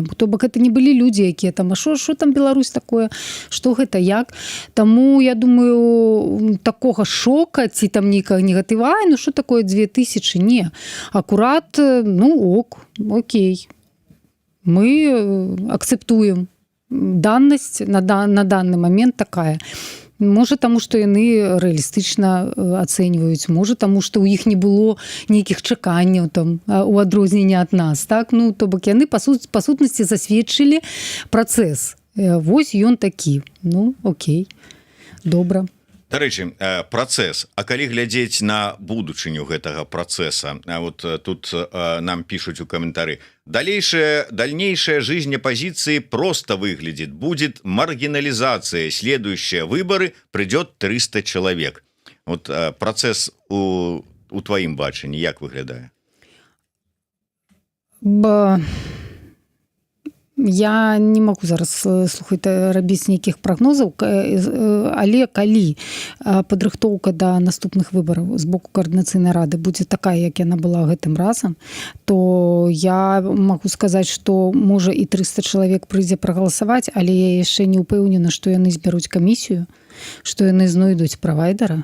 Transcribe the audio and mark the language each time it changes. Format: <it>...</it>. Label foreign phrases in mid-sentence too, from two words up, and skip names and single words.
<be>То бок гэта не былі людзі, якія там, а што там Беларусь такое, што гэта як. Таму я думаю, такога шока ці там нейкага негатыва, ну што такое 2000, не. Акурат, ну окей. Мы акцэптуем даннасць</be> <ru>на данный момент</ru> <be>такая. Можа, таму, што яны рэалістычна ацэньваюць, можа, таму, што ў іх не было нейкіх чаканняў там у адрозненні ад нас. Так? Ну, то бок яны па сутнасці засведчылі працэс. Вось ён такі. Ну, окей, добра. Дарэчы, працэс. А калі глядзець на будучыню гэтага працэса,</be> <ru>вот тут нам пишут у комментарии: дальнейшая жизнь оппозиции просто выглядит. Будет маргинализация. Следующие выборы, придет 300 человек.</ru> <be>Вот працэс у твоим бачанні як выглядае?</be> <ru>Я не могу</ru> <be>зараз, слухайте, рабіць нейкіх прагнозаў, але калі падрыхтоўка да наступных выбараў з боку каардынацыйнай рады будзе такая, як яна была гэтым разам, то я могу сказаць, што можа і 300 чалавек прыйдзе прагаласаваць, але я яшчэ не ўпэўнена, што яны збяруць камісію, што яны знойдуць правайдара.</be>